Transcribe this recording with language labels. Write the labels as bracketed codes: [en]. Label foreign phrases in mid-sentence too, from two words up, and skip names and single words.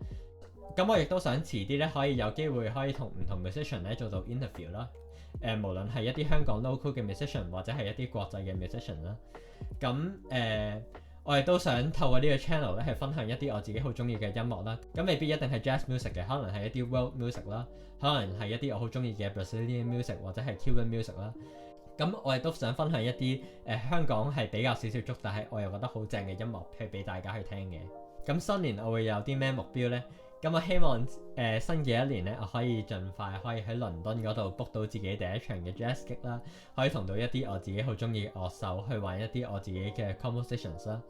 [yue] 咁我亦都想遲啲咧可以有機會可以同唔同 musician 咧做到 interview 啦。無論係一啲香港 local 嘅 musician 或者係一啲國際嘅 musician 啦。咁我亦都想透過呢個 channel 咧，係分享一啲我自己好中意嘅音樂啦。咁未必一定係 [en] jazz music [yue] 嘅，可能係一啲 [en] world music [yue] 啦，可能係一啲我好中意嘅 [en] Brazilian music [yue] 或者係 [en] Cuban music [yue] 啦。咁我亦都想分享一啲香港係比較少少觸，但係我又覺得好正嘅音樂，去俾大家去聽嘅。咁新年我會有啲咩目標呢？咁我希望新嘅一年咧，我可以盡快可以喺倫敦嗰度 book 到自己第一場嘅 [en] jazz gig [yue] 啦，可以同到一啲我自己好中意嘅樂手去玩一啲我自己嘅 compositions 啦。